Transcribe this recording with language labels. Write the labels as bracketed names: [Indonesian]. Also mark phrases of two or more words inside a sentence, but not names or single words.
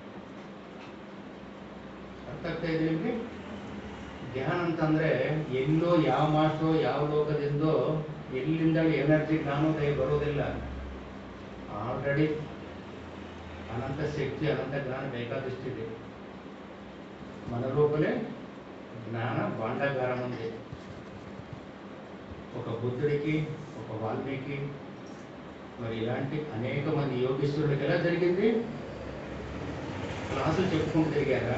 [Kannada] ಅರ್ಥ ಆಗ್ತಾ ಇದೆ ನಿಮಗೆ? ಧ್ಯಾನ ಅಂತಂದರೆ ಎಲ್ಲೋ ಯಾವ ಮಾಸ್ಟ್ರೋ ಯಾವ ಲೋಕದಿಂದೋ ಎಲ್ಲಿಂದ ಎನರ್ಜಿ ಜ್ಞಾನೋದಯ ಬರೋದಿಲ್ಲ. ಆಲ್ರೆಡಿ ಅನಂತ ಶಕ್ತಿ ಅನಂತ ಜ್ಞಾನ ಬೇಕಾದಷ್ಟಿದೆ. [Telugu] మనలోపలే జ్ఞాన భాండాగారం ఉంది. ఒక బుద్ధుడికి, ఒక వాల్మీకి, మరి ఇలాంటి అనేక మంది యోగేశ్వరులకు ఎలా జరిగింది? క్లాసులు చెప్పుకుంటూ తిరిగారా?